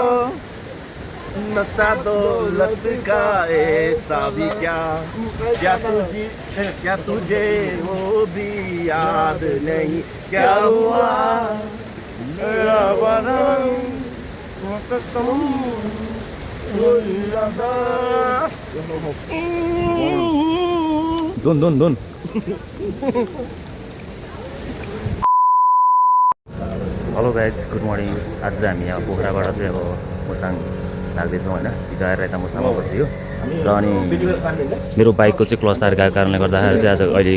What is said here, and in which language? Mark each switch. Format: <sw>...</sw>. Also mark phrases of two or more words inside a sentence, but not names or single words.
<hi>नशा दौलत का ऐसा भी क्या तुझे वो भी याद नहीं क्या हुआ मेरा वादा वो कसम वो इरादा</hi> <ne>दोन</ne> <en>hello guys good morning</en> <ne>आज चाहिँ हामी यहाँ पोखराबाट चाहिँ अब मुस्ताङ लाग्दैछौँ होइन हिजो आएर यता मुस्ताङमा बसियो र अनि मेरो बाइकको चाहिँ क्लच तार गएको कारणले गर्दाखेरि चाहिँ आज अहिले</ne>